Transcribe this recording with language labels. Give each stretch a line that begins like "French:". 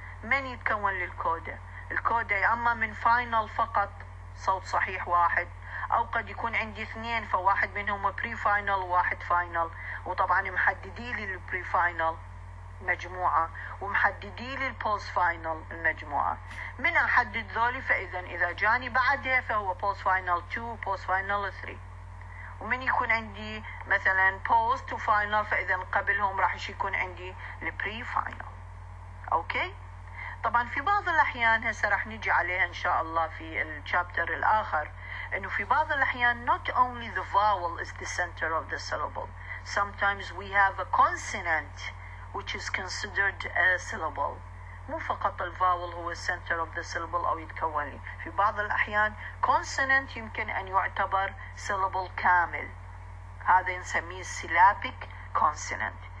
Arabic: من يتكون للكودا؟ الكودا يا اما من فاينل فقط صوت صحيح واحد، او قد يكون عندي 2 فواحد منهم بري فاينل وواحد فاينل، وطبعا محددي لي البري فاينل مجموعة ومحددي لي البوست فاينل المجموعة. من احدد ذولي فاذا اذا جاني بعدها فهو بوست فاينل 2 وبوست فاينل 3. ومن يكون عندي مثلا بوست وفاينل فاذا قبلهم راح يكون عندي البري فاينل. اوكي. طبعا في بعض الاحيان
English: هسه راح نجي عليها ان شاء الله في الشابتر الاخر، انه في بعض الاحيان not only the vowel is the center of the syllable, sometimes we have a consonant which is considered a syllable.
Arabic: مو فقط الفاول هو
English: center of the syllable
Arabic: او يتكون لي، في بعض الاحيان consonant يمكن ان يعتبر syllable كامل، هذا نسميه syllabic consonant.